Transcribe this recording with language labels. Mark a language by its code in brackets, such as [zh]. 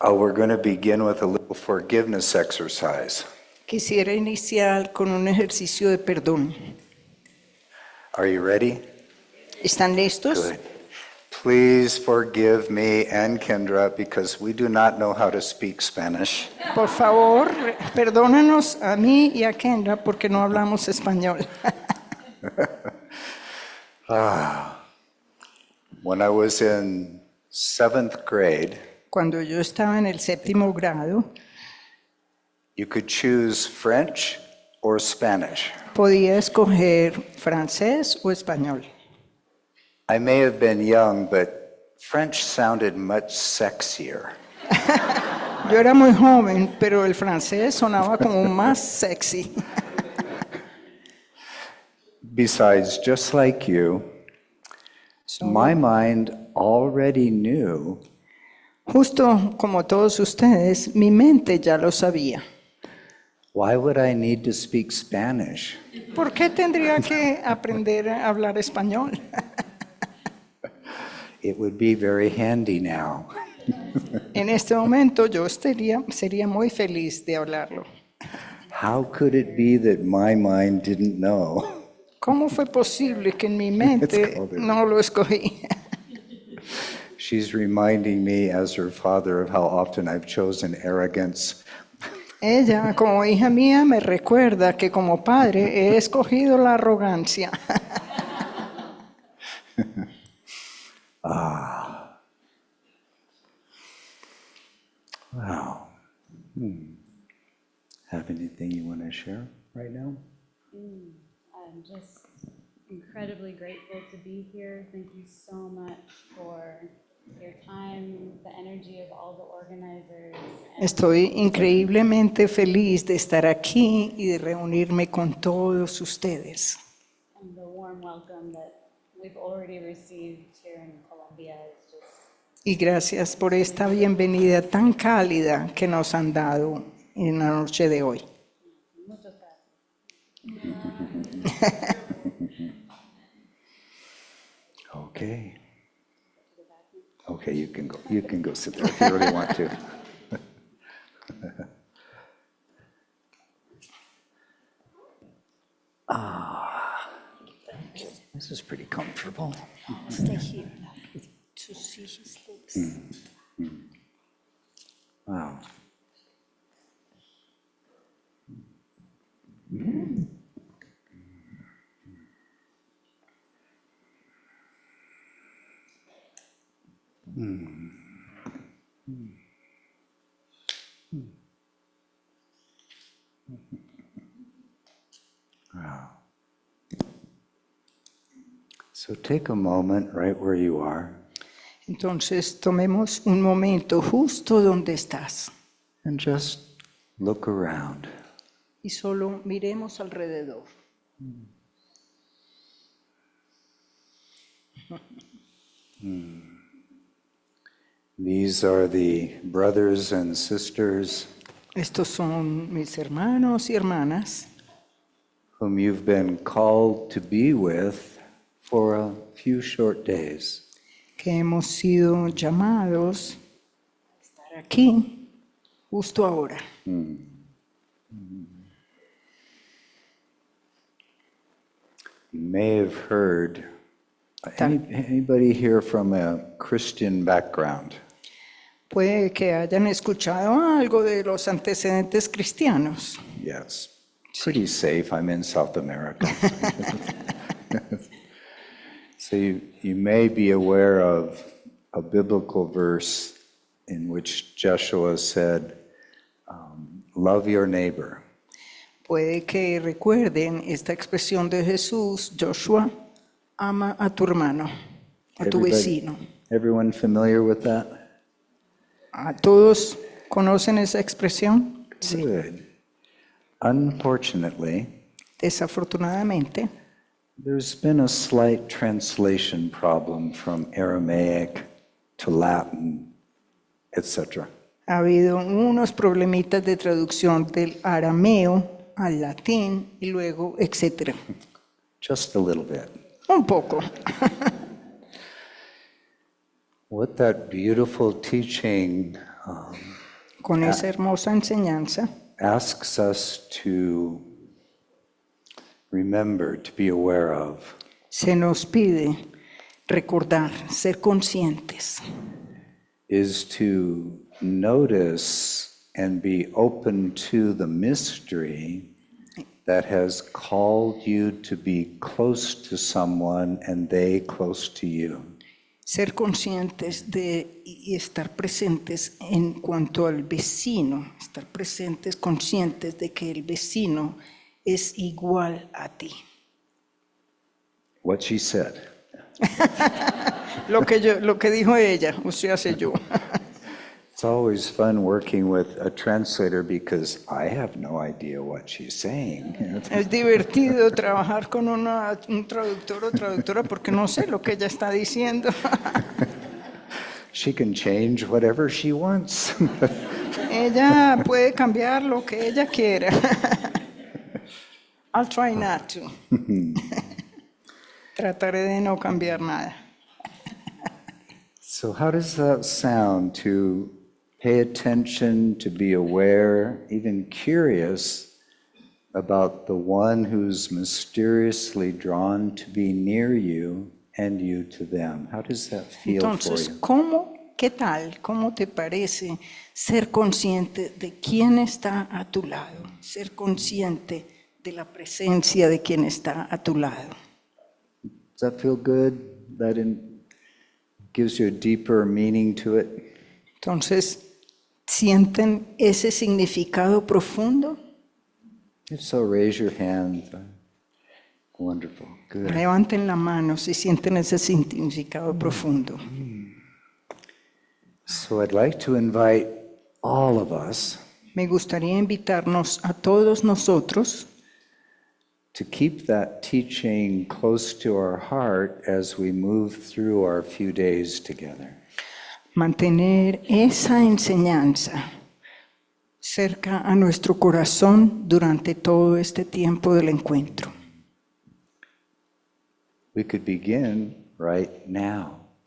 [en] We're going to begin with a little forgiveness exercise. [es] Quisiera iniciar con un ejercicio de perdón. [en] Are you ready? [es] ¿Están listos? [en] Good. Please forgive me and Kendra because we do not know how to speak Spanish. [es] Por favor, perdónanos a mí y a Kendra porque no hablamos español. [en] When I was in 7th grade, [es] Cuando yo estaba en el 7º grado, [en] you could choose French or Spanish. [es] podía escoger francés o español. [en] I may have been young, but French sounded much sexier. [es] Yo era muy joven, pero el francés sonaba como más sexy. [en] Besides, just like you, my mind already knew [es] Justo como todos ustedes, mi mente ya lo sabía. [en] why would I need to speak Spanish? [es] ¿Por qué tendría que aprender a hablar español? [en] It would be very handy now. [es] En este momento yo sería muy feliz de hablarlo. [en] How could it be that my mind didn't know? [es] ¿Cómo fue posible que en mi mente no lo escogí? [en] She's reminding me as her father of how often I've chosen arrogance. [es] Ella, como hija mía, me recuerda que como padre he escogido la arrogancia. [en] Wow. Have anything you want to share right now? I'm just incredibly grateful to be here. Thank you so much for your time, the energy of all the organizers. [es] Estoy increíblemente feliz de estar aquí y de reunirme con todos ustedes. [en] And the warm welcome that we've already received here in Colombia is just [es] Y gracias por esta bienvenida tan cálida que nos han dado en la noche de hoy. muchas gracias. [en] Okay. Okay, you can go. You can go sit there if you really want to. This is pretty comfortable. Stay here to see his lips. Wow. Wow. So take a moment right where you are [es] Entonces tomemos un momento justo donde estás [en] and just look around. [es] y solo miremos alrededor. [en] These are the brothers and sisters [es] Estos son mis hermanos y hermanas [en] whom you've been called to be with for a few short days. [es] que hemos sido llamados a estar aquí justo ahora. [en] You may have heard, anybody here from a Christian background? [es] Puede que hayan escuchado algo de los antecedentes cristianos. [en] Yes. Pretty safe. I'm in South America. So you may be aware of a biblical verse in which Joshua said, love your neighbor. [es] Puede que recuerden esta expresión de Jesús, Joshua, ama a tu hermano, a tu vecino. [en] Everyone familiar with that? [es] ¿A todos conocen esa expresión? Sí. [en] Good. Unfortunately, [es] Desafortunadamente, [en] there's been a slight translation problem from Aramaic to Latin, etc. [es] Ha habido unos problemitas de traducción del arameo al latín y luego, etcétera. [en] Just a little bit. [es] Un poco. [en] What that beautiful teaching [es] Con esa hermosa enseñanza [en] asks us to remember, to be aware of, [es] se nos pide recordar, ser conscientes, [en] is to notice and be open to the mystery that has called you to be close to someone and they close to you. [es] ser conscientes de y estar presentes en cuanto al vecino, estar presentes, conscientes de que el vecino es igual a ti. [en] What she said. [es] Lo que dijo ella, o sea, hace yo. [en] It's always fun working with a translator because I have no idea what she's saying. [es] Es divertido trabajar con un traductor o traductora porque no sé lo que ella está diciendo. [en] She can change whatever she wants. [es] Ella puede cambiar lo que ella quiera. [en] I'll try not to. [es] Trataré de no cambiar nada. [en] So how does that sound, to pay attention, to be aware, even curious about the one who's mysteriously drawn to be near you and you to them? How does that feel [es] Entonces, [en] for you? [es] ¿qué tal? ¿Cómo te parece ser consciente de quién está a tu lado? Ser consciente de la presencia de quien está a tu lado. [en] Does that feel good? That gives you a deeper meaning to it? [es] Entonces, ¿sienten ese significado profundo? [en] If so, raise your hand. Wonderful. Good. [es] Levanten la mano si sienten ese significado profundo. [en] So I'd like to invite all of us [es] Me gustaría invitarnos a todos nosotros [en] to keep that teaching close to our heart as we move through our few days together. [es] mantener esa enseñanza cerca a nuestro corazón durante todo este tiempo del encuentro. [en] We could begin right now.